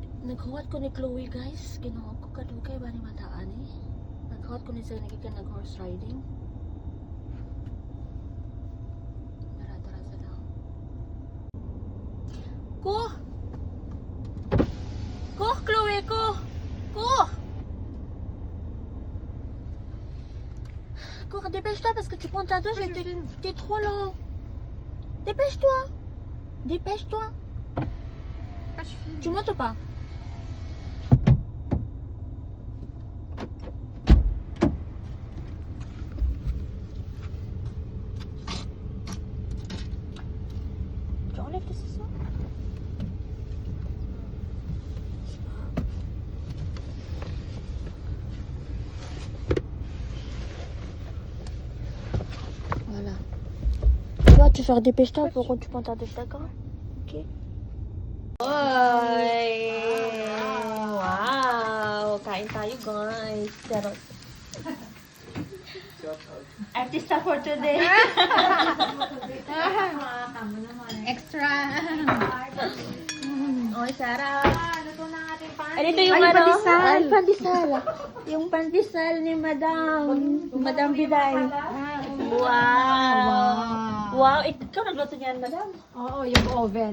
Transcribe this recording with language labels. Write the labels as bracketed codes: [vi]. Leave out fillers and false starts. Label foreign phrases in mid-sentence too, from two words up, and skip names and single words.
[ceb] Naghuwat ko ni Chloe guys. Ginawa ko kadugay ba ni mataan eh. Naghuwat ko ni siya nagikan nag-horse riding. Tara sa daw. Ko! Ko, Chloe, ko! Ko! [fr] Cours, dépêche-toi parce que tu prends ta douche et t'es trop lent. Dépêche-toi. Dépêche-toi. Tu montes ou pas? Tu enlèves tes ciseaux? Voilà. Toi, tu fais dépêche-toi pour que tu prends ta douche, d'accord? Ok. Oy! [tl] Wow! Kain tayo, guys. Pero artista [en] for today. [tl] Extra. Oy, Sarah. Luto na ating pan. Ay, ito yung Ay, ano? pandesal. Ay, pandesal. Yung pandesal ni Madam. Madam Biday. Wow! Wow! Ikaw nagluto niyan, Madam? Oo, yung oven.